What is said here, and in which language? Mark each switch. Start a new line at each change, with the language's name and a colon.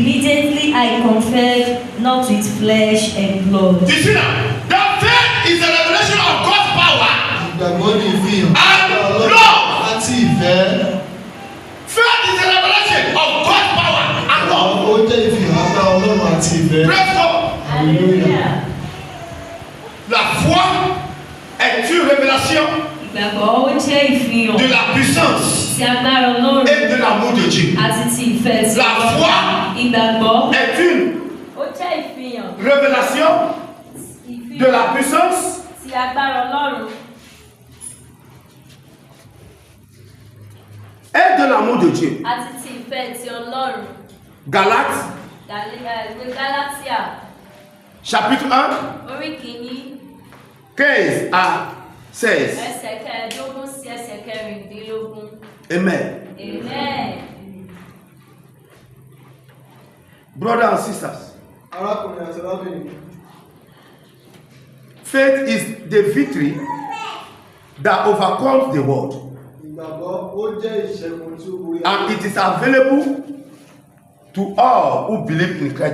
English: immediately I conferred not with flesh and blood. You see now, that faith is a revelation of God's power.
Yoruba: Ìgbàgbọ́ ní ìfihàn
English: And
Yoruba: agbára Ọlọ́run
English: love.
Yoruba: àti ìfẹ́.
English: Faith is a revelation of God's power and love.
Yoruba: Ó jẹ́ ìfihàn agbára Ọlọ́run àti ìfẹ́.
English: Praise God. Hallelujah.
French: La foi est une révélation
Yoruba: Ìgbàgbọ́ ó jẹ́ ìfihàn
French: de la puissance
Yoruba: ti agbára Ọlọ́run
French: et de l'amour de Dieu.
Yoruba: àti ti ìfẹ́ ti
French: La
Yoruba: Ọlọ́run.
French: foi
Yoruba: Ìgbàgbọ́
French: est une
Yoruba: ó jẹ́ ìfihàn
French: révélation de la puissance
Yoruba: ti agbára Ọlọ́run
French: et de l'amour de Dieu.
Yoruba: àti ti ìfẹ́ ti Ọlọ́run.
French: Galates
Yoruba: Ìwé Gálátíà
French: chapitre 1,
Yoruba: orí kìíní
French: 15 à 16.
Yoruba: ẹsẹ̀ kẹẹ̀ẹ́dógún sí ẹsẹ̀ kẹrìndínlógún. Amen. Amen.
English: Brothers and sisters,
Yoruba: Arákùnrin àti arábìnrin.
English: faith is the victory that overcomes the world,
Yoruba: Ìgbàgbọ́ ó jẹ́ ìṣẹ́gun tí ó borí
English: and it is available to all who believe in Christ